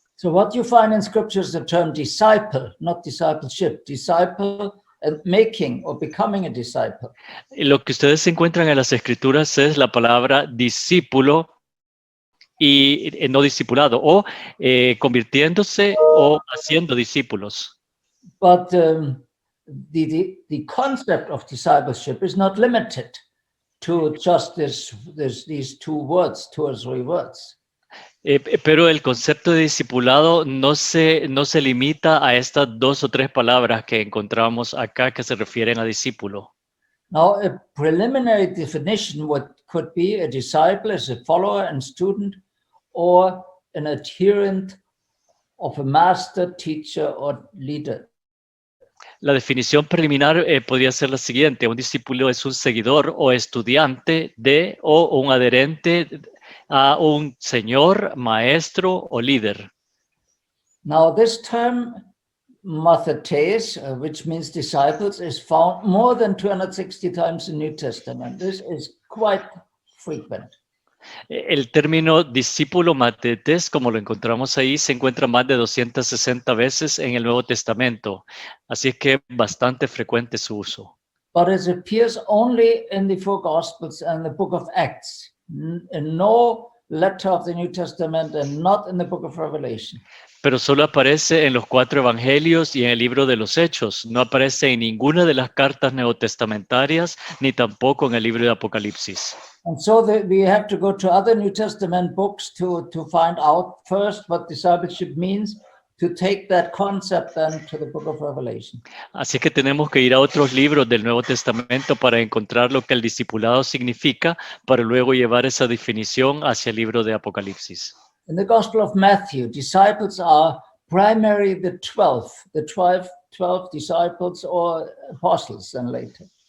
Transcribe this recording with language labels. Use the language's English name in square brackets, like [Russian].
[English] So what you find in scripture is the term disciple, not discipleship, disciple and making or becoming a disciple. [Spanish] Y lo que ustedes encuentran en las escrituras es la palabra discípulo y no discipulado, o convirtiéndose o haciendo discípulos. [English] But the concept of discipleship is not limited to just these two or three words. [Spanish] Pero el concepto de discipulado no se limita a estas 2 o 3 palabras que encontramos acá que se refieren a discípulo. [English] Now, a preliminary definition could be a disciple as a follower and student or an adherent of a master, teacher, or leader. [Spanish] La definición preliminar podría ser la siguiente: un discípulo es un seguidor o estudiante de o un adherente a un señor, maestro o líder. [English] Now, this term mathetes, which means disciples, is found more than 260 times in the New Testament. This is quite frequent. [Spanish] El término discípulo matetes, como lo encontramos ahí, se encuentra más de 260 veces en el Nuevo Testamento. Así es que es bastante frecuente su uso. [English] But it appears only in the 4 Gospels and the book of Acts, in no letter of the New Testament and not in the book of Revelation. [Spanish] Pero solo aparece en los 4 evangelios y en el libro de los Hechos. No aparece en ninguna de las cartas neotestamentarias, ni tampoco en el libro de Apocalipsis. [English] And so we have to go to other New Testament books to find out first what discipleship means, to take that concept then to the book of Revelation. [Spanish] Así que tenemos que ir a otros libros del Nuevo Testamento para encontrar lo que el discipulado significa, para luego llevar esa definición hacia el libro de Apocalipsis. [English] In the Gospel of Matthew, disciples are primarily the 12 disciples or apostles and later.